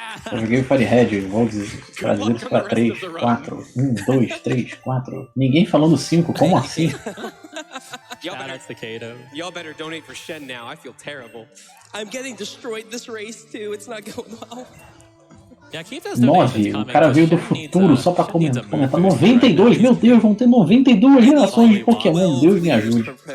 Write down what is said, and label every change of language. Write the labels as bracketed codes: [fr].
[pt] Eu joguei o Firehead, vou trazer isso pra 3, 4. 2, 3, 4. Ninguém falando 5, como assim? [en] Y'all better donate for Shen now. I feel terrible. I'm getting destroyed this race too. It's not going well. 9. [pt] O cara veio do futuro só pra comentar. 92, meu Deus, vão ter 92 gerações de Pokémon. Deus me ajude.